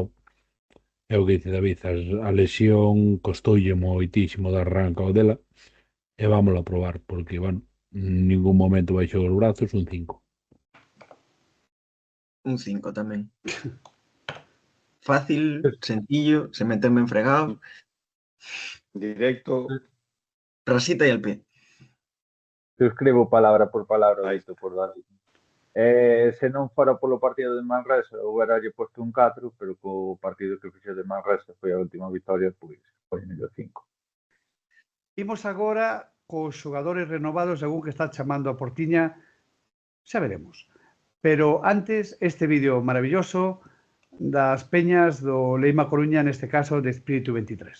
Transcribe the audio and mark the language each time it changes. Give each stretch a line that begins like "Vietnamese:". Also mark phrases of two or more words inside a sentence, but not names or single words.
Galician: É o que dice David, a lesión costoulle moitísimo de arranca o dela e vámoslo a probar, porque, bueno, en ningún momento baixou os brazos, un 5. Un 5 tamén.
Spanish: Fácil, sencillo, se meten ben fregado. Directo. Rasita y al pie.
Galician: Suscribo palabra por palabra dito por David. Se non fora polo partido de Manresa, houbera lle posto un 4, pero co partido que fixo de Manresa foi a última victoria, pois foi o 5. Imos agora cos xogadores renovados, según que está chamando a portiña, xa veremos. Pero antes, este vídeo maravilloso das peñas do Leima Coruña, neste caso de Espíritu 23.